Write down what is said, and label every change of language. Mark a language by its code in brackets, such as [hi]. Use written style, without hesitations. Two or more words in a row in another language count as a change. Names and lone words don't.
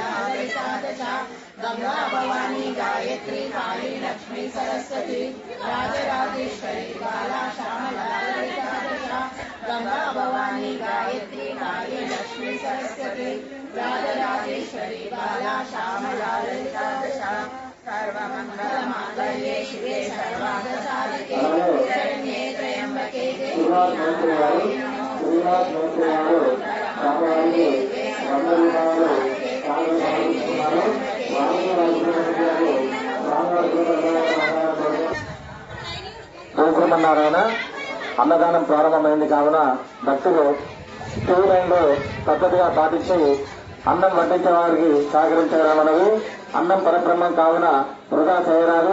[sa] ललिता दशा गंगा भवानी गायत्री काली लक्ष्मी सरस्वती राजराजेश्वरी बाला श्यामला ललिता दशा गंगा भवानी गायत्री काली लक्ष्मी सरस्वती राजराजेश्वरी बाला श्यामला ललिता दशा सर्वमंगलमांगल्ये शिवे सर्वार्थसाधिके शरण्ये त्र्यंबके [te] శ్రీమన్నారాయణ అన్నదానం ప్రారంభమైంది కావున భక్తులు [en] queue line [te] లో పద్ధతిగా పాటించి అన్నం వడ్డించే వారికి సహకరించడం అనేది అన్నం పరబ్రహ్మం కావున వృధా చేయరాదు.